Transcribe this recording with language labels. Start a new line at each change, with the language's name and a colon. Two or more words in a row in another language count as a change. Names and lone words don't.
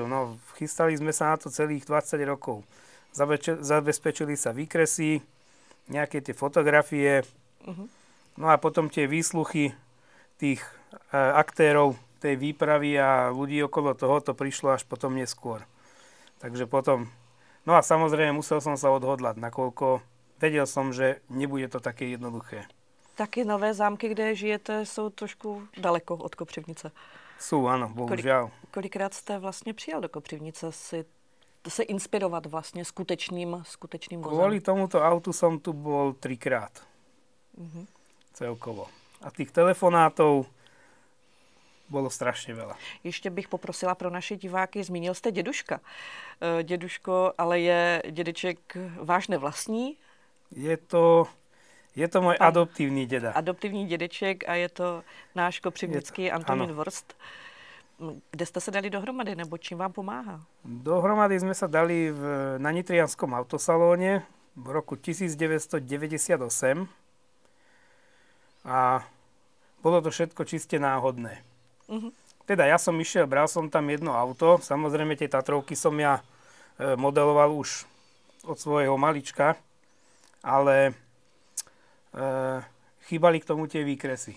Slovak: No, chystali sme sa na to celých 20 rokov. Zabezpečili sa výkresy, nejaké tie fotografie, no a potom tie výsluchy tých aktérov tej výpravy a ľudí okolo toho, to prišlo až potom neskôr. Takže potom, no a samozrejme musel som sa odhodlať, nakoľko vedel som, že nebude to také jednoduché.
Czech: Taky Nové Zámky, kde žijete, jsou trošku daleko od Kopřivnice.
Slovak: Sú, áno, bohužiaľ.
Czech: Kolikrát jste vlastně přijel do Kopřivnice se inspirovat vlastně skutečným vozem?
Slovak: Kvôli tomuto autu som tu bol 3-krát. Celkovo. A tých telefonátov bolo strašne veľa.
Czech: Ještě bych poprosila pro naše diváky, zmínil jste děduška. Děduško, ale je dědeček váš nevlastní?
Slovak: Je to môj adoptívny deda.
Czech: Adoptivní dědeček a je to náš kopřivnický Antonín Vorst. Kde jste se dali dohromady, nebo čím vám pomáhá?
Slovak: Dohromady sme sa dali na Nitrianskom autosalóne v roku 1998. A bolo to všetko čiste náhodné. Teda ja som išiel, bral som tam jedno auto, samozrejme tie Tatrovky som ja modeloval už od svojho malička, ale chýbali k tomu tie výkresy.